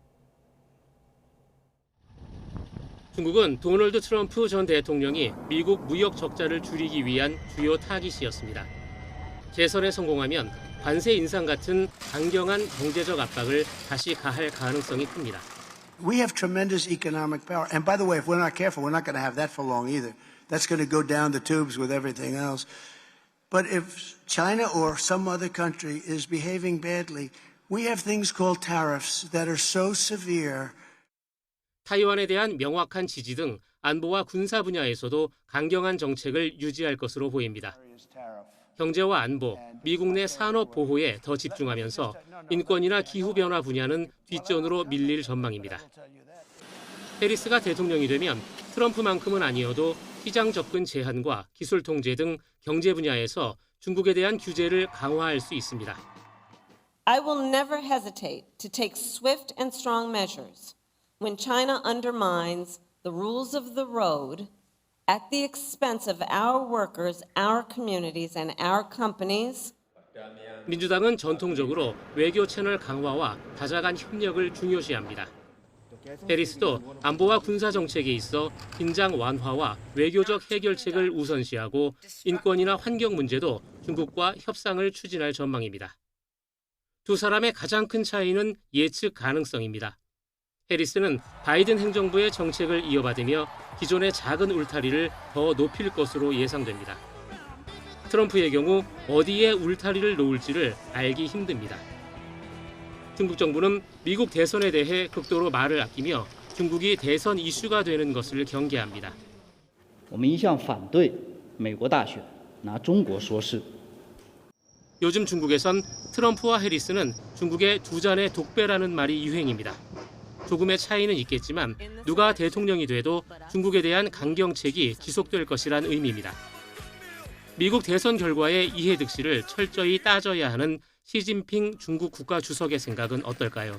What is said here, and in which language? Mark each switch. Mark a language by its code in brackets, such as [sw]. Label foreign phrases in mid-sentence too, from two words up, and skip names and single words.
[ko] 중국은 도널드 트럼프 전 대통령이 미국 무역 적자를 줄이기 위한 주요 타깃이었습니다. 재선에 성공하면 관세 인상 같은 강경한 경제적 압박을 다시 가할 가능성이 큽니다. [en] We have tremendous economic power. And by the way, if we're not careful, we're not going to have that for long either. That's going to go down the tubes with everything else. But if China or some other country is behaving badly, we have things called tariffs that are so severe. [ko] 타이완에 대한 명확한 지지 등 안보와 군사 분야에서도 강경한 정책을 유지할 것으로 보입니다. 경제와 안보, 미국 내 산업 보호에 더 집중하면서 인권이나 기후변화 분야는 뒷전으로 밀릴 전망입니다. 해리스가 대통령이 되면 트럼프만큼은 아니어도 시장 접근 제한과 기술 통제 등 경제 분야에서 중국에 대한 규제를 강화할 수 있습니다. [en] I will never hesitate to take swift and strong measures when China undermines the rules of the road at the expense of our workers, our communities, and our companies. [ko] 민주당은 전통적으로 외교 채널 강화와 다자간 협력을 중요시합니다. 해리스도 안보와 군사 정책에 있어 긴장 완화와 외교적 해결책을 우선시하고 인권이나 환경 문제도 중국과 협상을 추진할 전망입니다. 두 사람의 가장 큰 차이는 예측 가능성입니다. 해리스는 바이든 행정부의 정책을 이어받으며 기존의 작은 울타리를 더 높일 것으로 예상됩니다. 트럼프의 경우 어디에 울타리를 놓을지를 알기 힘듭니다. 중국 정부는 미국 대선에 대해 극도로 말을 아끼며 중국이 대선 이슈가 되는 것을 경계합니다. [zh] 我们一向反对美国大选拿中国说事. [ko] 요즘 중국에선 트럼프와 해리스는 중국의 두 잔의 독배라는 말이 유행입니다. 조금의 차이는 있겠지만 누가 대통령이 돼도 중국에 대한 강경책이 지속될 것이란 의미입니다. 미국 대선 결과의 이해득실을 철저히 따져야 하는 시진핑 중국 국가주석의 생각은 어떨까요?